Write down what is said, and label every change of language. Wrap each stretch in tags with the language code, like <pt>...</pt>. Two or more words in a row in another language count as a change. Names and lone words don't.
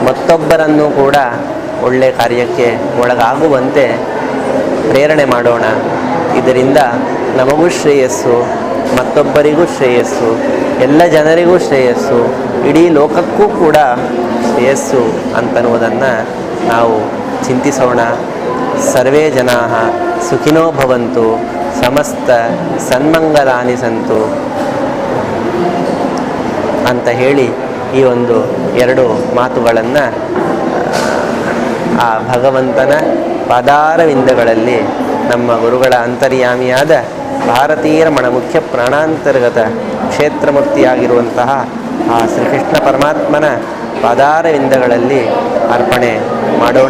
<kn>ಮತ್ತೊಬ್ಬರನ್ನು ಕೂಡ ಒಳ್ಳೆಯ ಕಾರ್ಯಕ್ಕೆ ಒಳಗಾಗುವಂತೆ ಪ್ರೇರಣೆ ಮಾಡೋಣ. ಇದರಿಂದ ನಮಗೂ ಶ್ರೇಯಸ್ಸು, ಮತ್ತೊಬ್ಬರಿಗೂ ಶ್ರೇಯಸ್ಸು, ಎಲ್ಲ ಜನರಿಗೂ ಶ್ರೇಯಸ್ಸು, ಇಡೀ ಲೋಕಕ್ಕೂ ಕೂಡ ಶ್ರೇಯಸ್ಸು ಅಂತನ್ನುವುದನ್ನು ನಾವು ಚಿಂತಿಸೋಣ.</kn> <sa>ಸರ್ವೇ ಜನಾಃ ಸುಖಿನೋ ಭವಂತು, ಸಮಸ್ತ ಸನ್ಮಂಗಲಾನಿ ಸಂತು</sa> <kn>ಅಂತ ಹೇಳಿ ಈ ಒಂದು 2 ಮಾತುಗಳನ್ನು ಆ ಭಗವಂತನ ಪಾದಾರವಿಂದಗಳಲ್ಲಿ ನಮ್ಮ ಗುರುಗಳ ಅಂತರ್ಯಾಮಿಯಾದ ಭಾರತೀಯ ರಮಣ ಮುಖ್ಯ ಪ್ರಾಣಾಂತರ್ಗತ ಕ್ಷೇತ್ರಮೂರ್ತಿಯಾಗಿರುವಂತಹ ಆ ಶ್ರೀಕೃಷ್ಣ ಪರಮಾತ್ಮನ ಪಾದಾರವಿಂದಗಳಲ್ಲಿ ಅರ್ಪಣೆ ಮಾಡೋಣ.</kn>